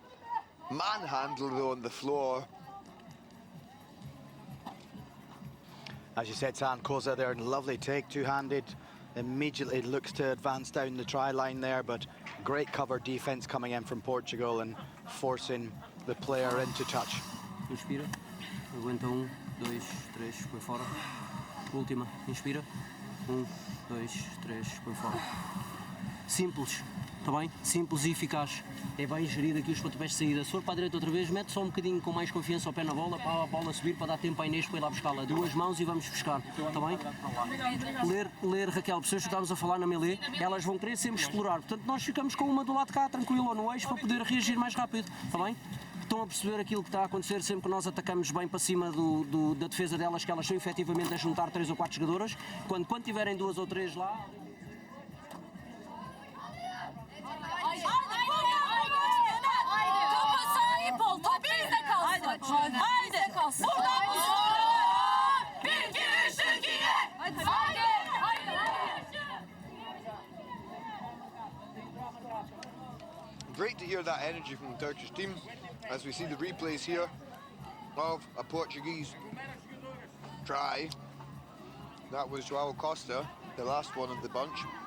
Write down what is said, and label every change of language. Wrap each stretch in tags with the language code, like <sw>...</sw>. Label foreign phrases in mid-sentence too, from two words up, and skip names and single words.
<en>Manhandled though on the floor. As you said, San Koza there, lovely take, two-handed. Immediately looks to advance down the try line there, but great cover defense coming in from Portugal and forcing the player into touch.</en> <pt>Inspira, aguenta 1, 2, 3, põe fora. Última, inspira, 1, 2, 3, põe fora. Simples, está bem? Simples e eficaz. É bem gerir aqui os pontapés de saída. Se for para a direita outra vez, mete só um bocadinho com mais confiança ao pé na bola, para a bola subir, para dar tempo à Inês para ir lá buscá-la. Duas mãos e vamos buscar, está bem? Ler, Raquel, pessoas que estávamos a falar na melee, elas vão querer sempre explorar. Portanto, nós ficamos com uma do lado de cá, tranquilo, ou no eixo, para poder reagir mais rápido, está bem? Estão a perceber aquilo que está a acontecer sempre que nós atacamos bem para cima da defesa delas, que elas são efetivamente a juntar 3 ou 4 jogadoras. Quando tiverem 2 ou 3 lá...</pt> <tr>Haydi. Buradan bir, iki, üç, Türkiye. Haydi.</tr> <en>Great to hear that energy from the Turkish team as we see the replays here of a Portuguese try. That was João Costa, the last one of the bunch.</en>